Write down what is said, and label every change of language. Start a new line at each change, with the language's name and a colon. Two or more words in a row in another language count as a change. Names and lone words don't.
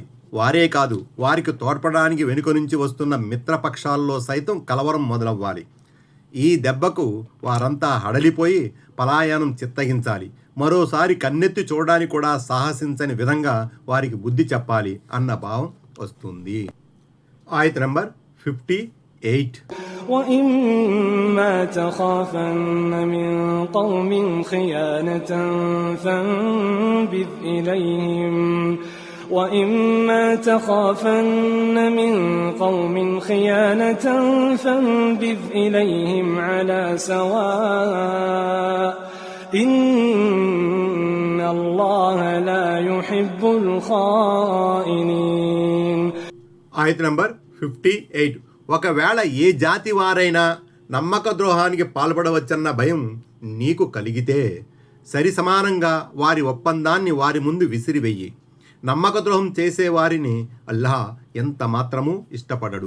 Telugu: వారే కాదు, వారికి తోడ్పడడానికి వెనుక నుంచి వస్తున్న మిత్రపక్షాల్లో సైతం కలవరం మొదలవ్వాలి. ఈ దెబ్బకు వారంతా హడలిపోయి పలాయనం చిత్తగించాలి. మరోసారి కన్నెత్తి చూడడానికి కూడా సాహసించని విధంగా వారికి బుద్ధి చెప్పాలి అన్న భావం వస్తుంది. ఆయత్ నంబర్ 58.
Arabic: وَإِمَّا تَخَافَنَّ مِنْ قَوْمٍ خِيَانَةً فَانبِذْ إِلَيْهِمْ وَإِمَّا تَخَافَنَّ مِنْ قَوْمٍ خِيَانَةً فَانبِذْ إِلَيْهِمْ عَلَى سَوَاءٍ إِنَّ اللَّهَ لَا يُحِبُّ الْخَائِنِينَ.
Telugu: ఆయత్ నంబర్ 58. ఒకవేళ ఏ జాతి వారైనా నమ్మక ద్రోహానికి పాల్పడవచ్చన్న భయం నీకు కలిగితే సరి సమానంగా వారి ఒప్పందాన్ని వారి ముందు విసిరివెయ్యి. నమ్మక ద్రోహం చేసేవారిని అల్లాహ్ ఎంత మాత్రమూ ఇష్టపడడు.